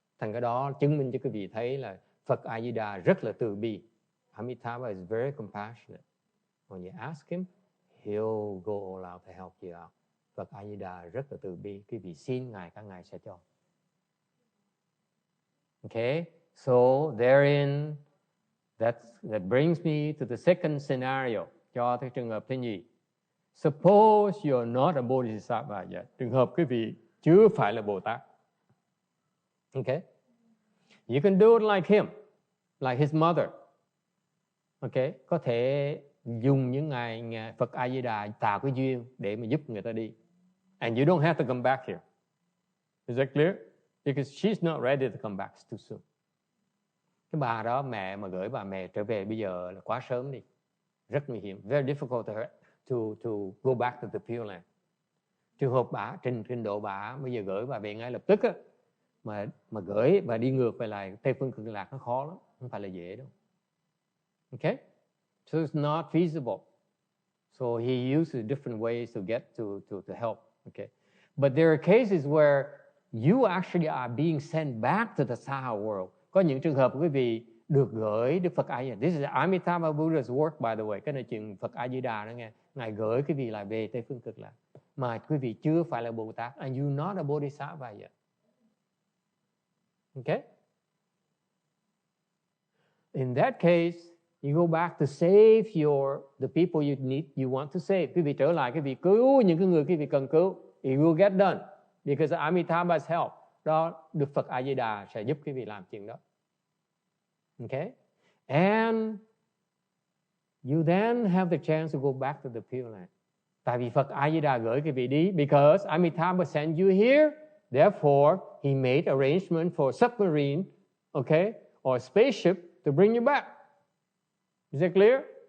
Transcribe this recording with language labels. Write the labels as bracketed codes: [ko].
[vi] Thành cái đó chứng minh cho quý vị thấy là Phật A Di Đà rất là từ bi. [en] Amitabha is very compassionate. When you ask him, he'll go all out to help you out. [vi] Phật A Di Đà rất là từ bi. Quý vị xin Ngài, các Ngài sẽ cho. [en] Okay, so therein, that brings me to the second scenario. [vi] Cho cái trường hợp thứ nhì. [en] Suppose you're not a bodhisattva yet. [vi] Trường hợp quý vị chưa phải là Bồ Tát. [en] Okay, you can do it like him, like his mother. [vi] Okay, có thể dùng những ngày Phật A Di Đà tạo cái duyên để mà giúp người ta đi. [en] And you don't have to come back here. Is that clear? Because she's not ready to come back too soon. [vi] Cái bà đó, mẹ mà gửi bà mẹ trở về bây giờ là quá sớm đi. Rất nguy hiểm. [en] Very difficult to go back to the Pure Land. [vi] Trường hợp bà, trình độ bà bây giờ gửi bà về ngay lập tức á, mà gửi bà đi ngược về lại Tây Phương Cực Lạc nó khó lắm, không phải là dễ đâu. [en] Okay? So it's not feasible. So he uses different ways to get to help. Okay? But there are cases where you actually are being sent back to the Saha world. [vi] Có những trường hợp quý vị được gửi Đức Phật A Di Đà. [en] This is Amitabha Buddha's work, by the way. [vi] Cái này chuyện Phật A Di Đà đó nghe. Ngài gửi quý vị lại về Tây Phương Cực Lạc. Mà quý vị chưa phải là Bồ Tát. [en] And you're not a bodhisattva yet. Okay? In that case, you go back to save the people you want to save. [vi] Quý vị trở lại, quý vị cứu những cái người quý vị cần cứu. [en] It will get done. Because Amitabha's help. [vi] Đó, Đức Phật A Di Đà sẽ giúp quý vị làm chuyện đó. [en] Okay? And you then have the chance to go back to the Pure Land. [vi] Tại vì Phật A Di Đà gửi quý vị đi, [en] because Amitabha sent you here, therefore he made arrangement for a submarine, okay, or a spaceship to bring you back. Is that clear?